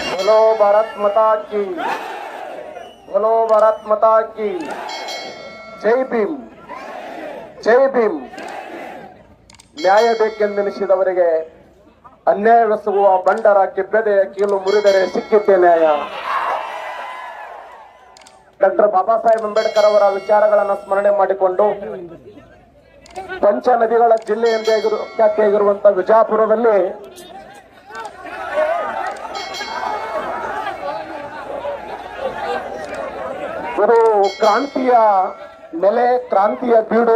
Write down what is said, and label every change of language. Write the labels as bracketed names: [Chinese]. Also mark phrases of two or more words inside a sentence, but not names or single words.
[Hindi] बोलो भारत माता की, बोलो भारत माता की। जय भीम, जय भीम. [Kannada] ನ್ಯಾಯ ಬೇಕೆಂದೆನಿಸಿದವರಿಗೆ ಅನ್ಯಾಯವೆಸಗುವ ಬಂಡರ ಕೆಬ್ಬೆದೆಯ ಕೀಲು ಮುರಿದರೆ ಸಿಕ್ಕಿದ್ದೆ ನ್ಯಾಯ. ಡಾಕ್ಟರ್ ಬಾಬಾ ಸಾಹೇಬ್ ಅಂಬೇಡ್ಕರ್ ಅವರ ವಿಚಾರಗಳನ್ನು ಸ್ಮರಣೆ ಮಾಡಿಕೊಂಡು ಪಂಚ ನದಿಗಳ ಜಿಲ್ಲೆ ಎಂದೇ ಖ್ಯಾತಿಯಾಗಿರುವಂತಹ ವಿಜಯಪುರದಲ್ಲಿ ಇದು ಕ್ರಾಂತಿಯ ನೆಲೆ, ಕ್ರಾಂತಿಯ ಬೀಡು.